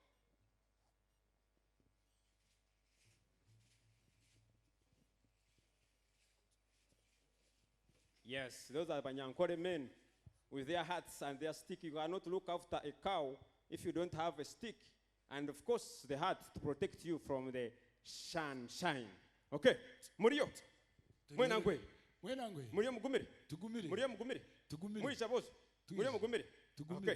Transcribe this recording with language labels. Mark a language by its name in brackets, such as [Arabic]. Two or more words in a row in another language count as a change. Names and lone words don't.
[English] Yes, those are Banyankore men with their hats and their stick. You cannot look after a cow if you don't have a stick. And of course, the hat to protect you from the sunshine. [Nyankole] Okay, Murio. Mwenangwe. Murio Mugumiri. Tugumiri. Murio Mugumiri. Tugumiri. Muisha boss. Murio Mugumiri. Tugumiri.